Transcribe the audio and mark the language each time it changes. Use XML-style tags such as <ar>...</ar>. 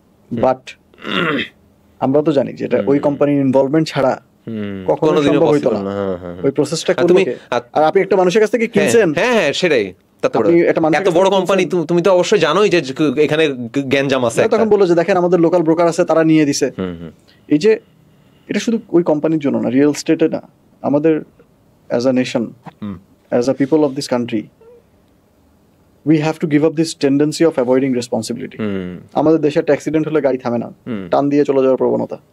<bn>But আমরা তো জানি যে এটা ওই কোম্পানির ইনভলভমেন্ট ছাড়া কখনো সম্ভব হইতো না। ওই প্রসেসটা তুমি, আর আপনি একটা মানুষের কাছ থেকে কিনছেন, হ্যাঁ সেটাই, এত বড় কোম্পানি, তুমি তো অবশ্যই জানোই যে এখানে গ্যাঞ্জাম আছে। তখন বললো যে দেখেন আমাদের লোকাল ব্রোকার আছে, তারা নিয়ে দিছে। এই যে এটা শুধু ওই কোম্পানির জন্য না, রিয়েল এস্টেটে না, আমাদের</bn> <en>As a nation, as a people of this country, we have to give up this tendency of avoiding responsibility.</en> <bn>আমাদের দেশে একটা অ্যাক্সিডেন্ট হলে গাড়ি থামে না, টান দিয়ে চলে যাওয়ার প্রবণতা।</bn>